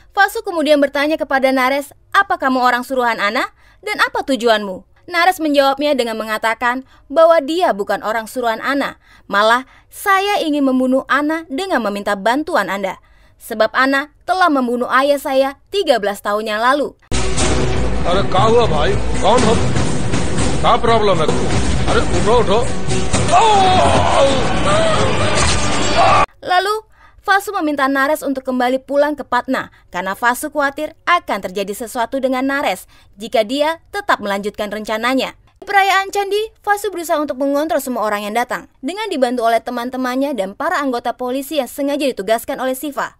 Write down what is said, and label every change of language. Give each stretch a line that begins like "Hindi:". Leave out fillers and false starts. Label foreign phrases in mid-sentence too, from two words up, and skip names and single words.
Indonesian: Fasu kemudian bertanya kepada Naresh, apa kamu orang suruhan Ana? Dan apa tujuanmu? Naresh menjawabnya dengan mengatakan bahwa dia bukan orang suruhan Ana. Malah, saya ingin membunuh Ana dengan meminta bantuan Anda. sebab Ana telah membunuh ayah saya 13 tahun yang lalu.
Hindi: अरे क्या हुआ भाई? कौन हो? क्या प्रॉब्लम है? अरे उठो.
Indonesian: Lalu Fasu meminta Nares untuk kembali pulang ke Patna karena Fasu khawatir akan terjadi sesuatu dengan Nares jika dia tetap melanjutkan rencananya. Di perayaan candi, Fasu berusaha untuk mengontrol semua orang yang datang dengan dibantu oleh teman-temannya dan para anggota polisi yang sengaja ditugaskan oleh Siva.